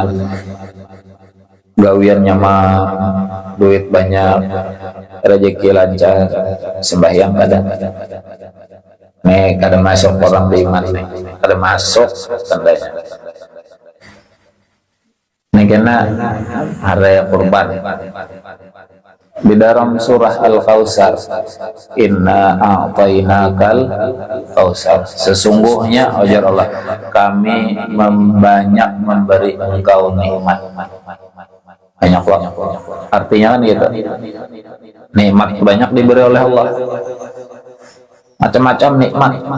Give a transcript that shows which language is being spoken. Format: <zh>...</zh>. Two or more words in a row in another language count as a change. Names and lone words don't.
<bjn>Gawiannya mah duit banyak, rezeki lancar, sembahyang kada. Nih kada masuk orang beriman nih, kada masuk tandanya.</bjn> <id>Ini kena hari kurban. Di dalam surah Al-Kautsar,</id> <ar>inna a'tainakal kautsar,</ar> <id>sesungguhnya ujar Allah, kami banyak memberi engkau nikmat. Banyak banget. Artinya kan gitu, nikmat banyak diberi oleh Allah, macam-macam nikmat.</id>